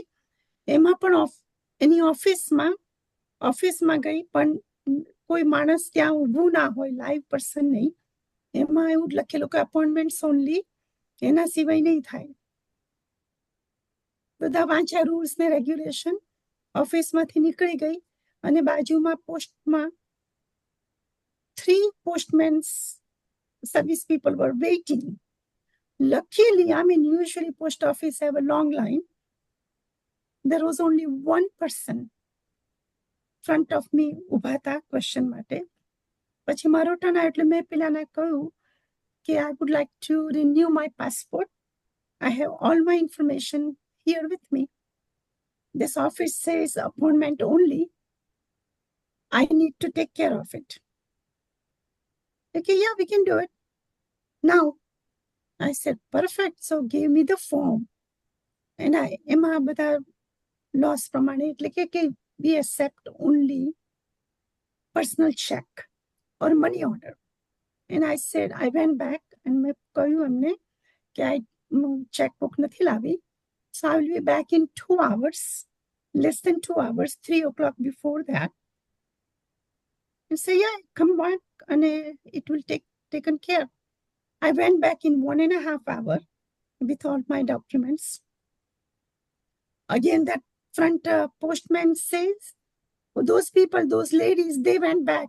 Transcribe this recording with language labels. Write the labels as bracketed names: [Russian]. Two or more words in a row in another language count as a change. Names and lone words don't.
[Gujarati] એમાં પણ એની ઓફિસમાં ગઈ પણ કોઈ માણસ ત્યાં ઊભું ના હોય, [English] live person [Gujarati] નહીં. એમાં એવું જ લખેલું કે [English] appointments only, [Gujarati] એના સિવાય નહીં થાય. બધા વાંચ્યા રૂલ્સ ને રેગ્યુલેશન. ઓફિસમાંથી નીકળી ગઈ અને બાજુમાં પોસ્ટમાં [English] 3 postmen's service people were waiting. Luckily, I mean, usually post office have a long line. There was only one person front of me [Gujarati] ઊભા હતા ક્વેશ્ચન માટે. પછી મારો ટર્ન આવ્યો એટલે મેં પેલાને કહ્યું કે [English] I would like to renew my passport. I have all my information here with me. This office says appointment only. I need to take care of it. Okay, yeah, we can do it. Now, I said, perfect. So give me the form. And [Gujarati] એમાં બધા laws પ્રમાણે એટલે કે [English] we accept only personal check or money order. And I said, I went back and [Gujarati] મેં કહ્યું એમને કે [English] I checkbook [Gujarati] નથી લાવી. [English] So I will be back in 2 hours, less than 2 hours, 3 o'clock before that. And say, yeah, come back and it will taken care. I went back in 1.5 hours with all my documents. Again, that front postman says, well, those people, those ladies, they went back.